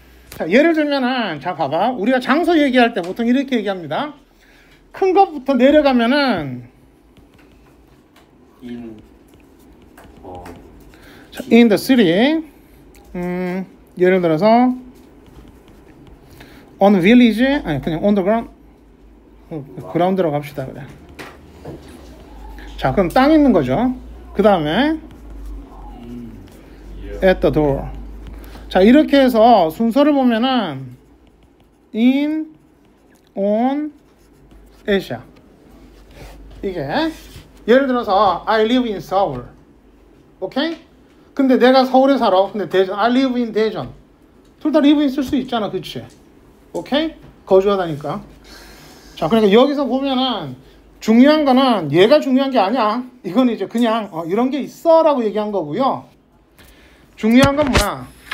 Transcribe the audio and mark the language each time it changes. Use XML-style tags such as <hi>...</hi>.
<ko>자, 예를 들면은 자, 봐봐. 우리가 장소 얘기할 때 보통 이렇게 얘기합니다. 큰 것부터 내려가면은 자,</ko> <en>in the city.</en> <ko>예를 들어서</ko> <en>on village.</en> <ko>아니, 그냥</ko> <en>on the ground.</en> <ko>그라운드로 갑시다. 그래. 자, 그럼 땅 있는 거죠. 그 다음에</ko> <en>at the door.</en> <ko>자, 이렇게 해서 순서를 보면은 in, on, at이야. 이게 예를 들어서</ko> <en>I live in Seoul.</en> <ko>오케이? 근데 내가 서울에 살아. 근데 대전,</ko> <en>I live in 대전.</en> <ko>둘 다 live in 쓸 수 있잖아. 그치? 오케이? 거주하다니까. 자, 그러니까 여기서 보면은 중요한 거는 얘가 중요한 게 아니야. 이건 이제 그냥 이런 게 있어 라고 얘기한 거고요. 중요한 건 뭐야?</ko>